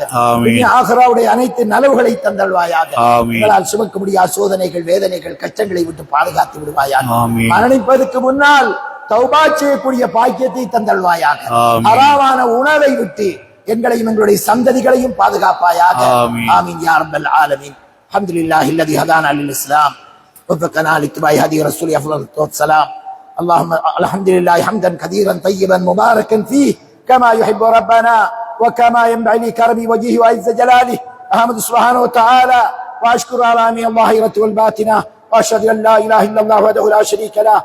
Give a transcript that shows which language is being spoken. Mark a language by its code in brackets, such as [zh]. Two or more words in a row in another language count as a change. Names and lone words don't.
[ta] ஆகராவுடைய அனைத்து நலவுகளை தந்தல்வாயாக. எங்களால் சுமக்க முடியாத சோதனைகள், வேதனைகள், கஷ்டங்களை விட்டு பாதுகாத்து விடுவாயாக. மரணிப்பதற்கு முன்னால் தௌபா செய்யக்கூடிய பாக்கியத்தை தந்தல்வாயாக. ஹராமான உணவை விட்டு எங்களையும் எங்களுடைய சந்ததிகளையும் பாதுகாப்பாயாக. [ar] آمين يا رب العالمين الحمد لله الذي هدانا للإسلام وفقنا لاتباع هدي رسوله افضل الصلاه والسلام. اللهم الحمد لله حمدا كثيرا طيبا مباركا فيه كما يحب ربنا وكما ينبغي لكرم وجهه وعز جلاله. احمد سبحانه وتعالى واشكر على نعمه الظاهره والباطنه واشهد ان لا اله الا الله وحده لا شريك له.